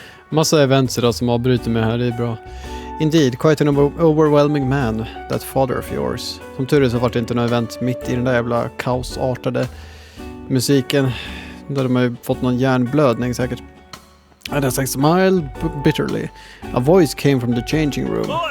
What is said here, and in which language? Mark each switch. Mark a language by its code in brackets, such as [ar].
[sv] Massa events idag som avbryter mig här, det är bra. [en] Indeed, quite an overwhelming man, that father of yours. [sv] Som tur är så var det inte något event mitt i den där jävla kaosartade musiken. Där de har fått någon hjärnblödning säkert. [en] And as I smiled bitterly, a voice came from the changing room.